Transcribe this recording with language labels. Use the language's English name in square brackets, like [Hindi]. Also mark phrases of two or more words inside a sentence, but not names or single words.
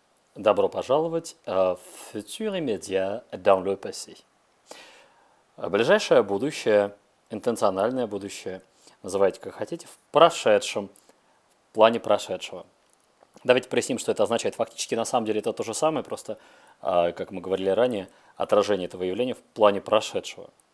[Russian] Добро пожаловать в [French] futur immédiat dans le passé. [Russian] Ближайшее будущее, интенциональное будущее, называйте как хотите, в прошедшем, в плане прошедшего. Давайте проясним, что это означает. Фактически, на самом деле, это то же самое, просто, как мы говорили ранее, отражение этого явления в плане прошедшего.